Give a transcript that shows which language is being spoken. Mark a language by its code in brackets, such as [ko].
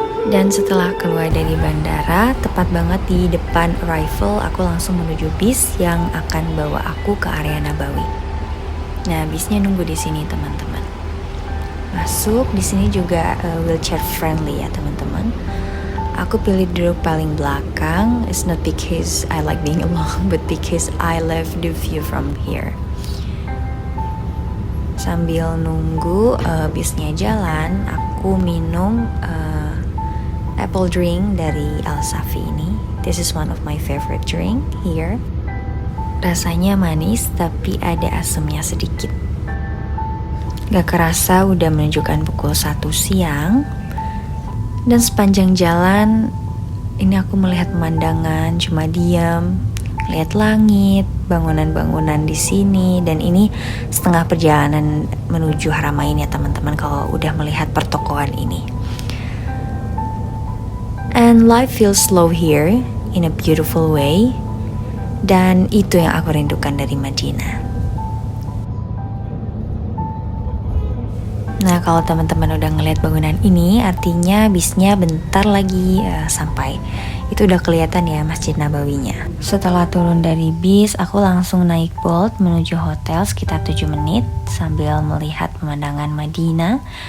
[id] Dan setelah keluar dari bandara, tepat banget di depan arrival, aku langsung menuju bis yang akan bawa aku ke area Nabawi. Nah, bisnya nunggu di sini teman-teman. Masuk di sini juga wheelchair friendly ya teman-teman. Aku pilih duduk paling belakang. [en] It's not because I like being alone, but because I love the view from here. [id] Sambil nunggu bisnya jalan, aku minum apple drink dari Al Safi ini. [en] This is one of my favorite drink here. [id] Rasanya manis tapi ada asamnya sedikit. Gak kerasa udah menunjukkan pukul 1 siang. Dan sepanjang jalan ini aku melihat pemandangan, cuma diam, lihat langit, bangunan-bangunan di sini, dan ini setengah perjalanan menuju Haramain ya teman-teman kalau udah melihat pertokoan ini. [en] And life feels slow here in a beautiful way. [id] Dan itu yang aku rindukan dari Madinah. Nah, kalau teman-teman udah ngeliat bangunan ini, artinya bisnya bentar lagi sampai. Itu udah kelihatan ya Masjid Nabawinya. Setelah turun dari bis, aku langsung naik Bolt menuju hotel sekitar 7 menit sambil melihat pemandangan Madinah.